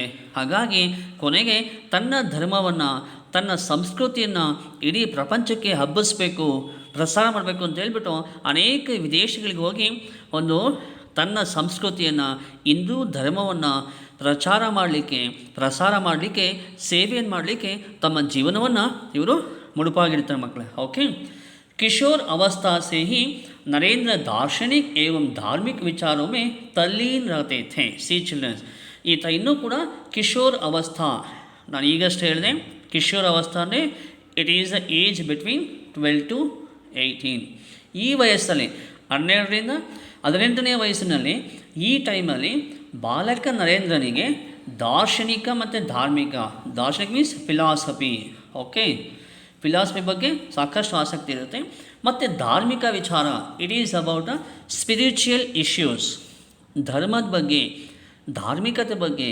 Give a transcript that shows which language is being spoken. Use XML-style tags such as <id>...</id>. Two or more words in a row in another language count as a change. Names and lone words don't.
<kn>ಹಾಗಾಗಿ ಕೊನೆಗೆ ತನ್ನ ಧರ್ಮವನ್ನು, ತನ್ನ ಸಂಸ್ಕೃತಿಯನ್ನು ಇಡೀ ಪ್ರಪಂಚಕ್ಕೆ ಹಬ್ಬಿಸ್ಬೇಕು, ಪ್ರಸಾರ ಮಾಡಬೇಕು ಅಂತ ಹೇಳ್ಬಿಟ್ಟು ಅನೇಕ ವಿದೇಶಗಳಿಗೆ ಹೋಗಿ ಒಂದು ತನ್ನ ಸಂಸ್ಕೃತಿಯನ್ನು, ಹಿಂದೂ ಧರ್ಮವನ್ನು ಪ್ರಸಾರ ಮಾಡಲಿಕ್ಕೆ ಸೇವೆಯನ್ನು ಮಾಡಲಿಕ್ಕೆ ತಮ್ಮ ಜೀವನವನ್ನು ಇವರು ಮುಡುಪಾಗಿರ್ತಾರೆ ಮಕ್ಕಳೇ. ಓಕೆ,</kn> <hi>किशोर अवस्था से ही नरेंद्र दार्शनिक एवं धार्मिक विचारों में तल्लीन रहते थे.</hi> <en>See childrens,</en> <kn>ಈತ ಇನ್ನೂ ಕೂಡ</kn> <hi>किशोर अवस्था,</hi> <kn>ನಾನು ಈಗಷ್ಟು ಹೇಳಿದೆ</kn> <hi>किशोर अवस्था</hi> <kn>ಅಂದರೆ</kn> <en>it is the age between 12 to 18.</en> <kn>ಈ ವಯಸ್ಸಲ್ಲಿ 12ರಿಂದ 18ನೇ ವಯಸ್ಸಿನಲ್ಲಿ, ಈ ಟೈಮಲ್ಲಿ ಬಾಲಕ ನರೇಂದ್ರನಿಗೆ ದಾರ್ಶನಿಕ ಮತ್ತು ಧಾರ್ಮಿಕ, ದಾರ್ಶನಿಕ</kn> <en>means philosophy.</en> <kn>ಓಕೆ, ಫಿಲಾಸಫಿ ಬಗ್ಗೆ ಸಾಕಷ್ಟು ಆಸಕ್ತಿ ಇರುತ್ತೆ. ಮತ್ತು ಧಾರ್ಮಿಕ ವಿಚಾರ,</kn> <en>it is about spiritual issues,</en> <kn>ಧರ್ಮದ ಬಗ್ಗೆ, ಧಾರ್ಮಿಕತೆ ಬಗ್ಗೆ.</kn>